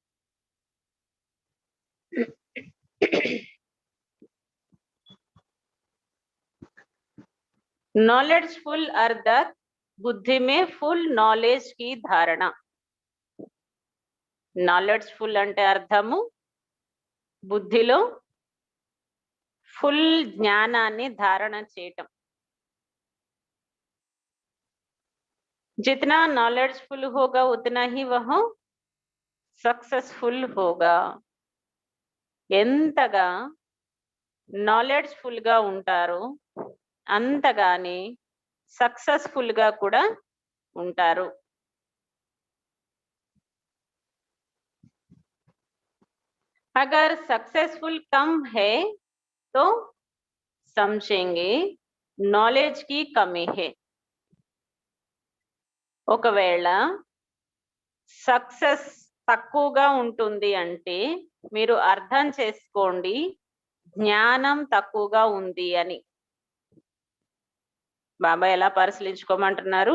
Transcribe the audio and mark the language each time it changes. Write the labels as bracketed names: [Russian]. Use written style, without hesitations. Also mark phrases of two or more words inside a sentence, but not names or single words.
[Hindi] नॉलेजफुल अर्थात बुद्धि में [English] full knowledge [Hindi] की धारणा. [Telugu] నాలెడ్జ్ఫుల్ అంటే అర్థము బుద్ధిలో ఫుల్ జ్ఞానాన్ని ధారణ చేయటం. [Hindi] जितना नॉलेजफुल होगा उतना ही वह सक्सेसफुल होगा. [Telugu] ఎంతగా నాలెడ్జ్ఫుల్ గా ఉంటారో అంతగానే సక్సెస్ఫుల్ గా కూడా ఉంటారు. [Hindi] अगर सक्सेसफुल कम है तो समझेंगे नॉलेज की कमी है. [Telugu] ఒకవేళ సక్సెస్ తక్కువగా ఉంటుంది అంటే మీరు అర్థం చేసుకోండి జ్ఞానం తక్కువగా ఉంది అని. బాబా ఎలా పరిశీలించుకోమంటున్నారు?